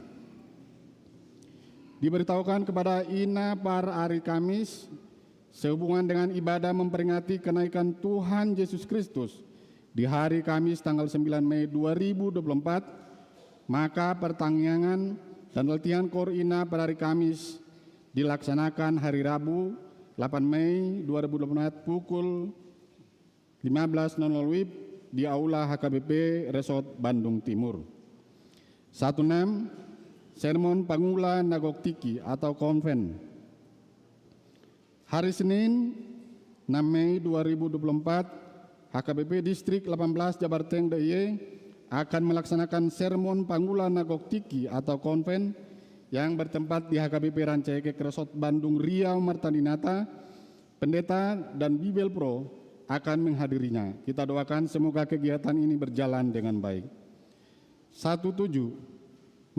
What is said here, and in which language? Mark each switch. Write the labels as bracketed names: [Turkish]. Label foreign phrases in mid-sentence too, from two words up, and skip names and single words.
[Indonesian] Diberitahukan kepada INA pada hari Kamis sehubungan dengan ibadah memperingati kenaikan Tuhan Yesus Kristus di hari Kamis tanggal 9 Mei 2024, maka pertanyaan dan latihan KOR INA pada hari Kamis dilaksanakan hari Rabu 8 Mei 2024 pukul 15.00 WIB di Aula HKBP Resort Bandung Timur. [Batak Toba] 1-6, sermon pangula nagoktiki [Indonesian] atau konven. Hari Senin 6 Mei 2024, HKBP Distrik 18 Jabarteng DIY akan melaksanakan [Batak Toba] sermon pangula nagoktiki [Indonesian] atau konven yang bertempat di HKBP Rancaikek Resort Bandung Riau Martandinata. Pendeta dan Bibel Pro akan menghadirinya. Kita doakan semoga kegiatan ini berjalan dengan baik. 17.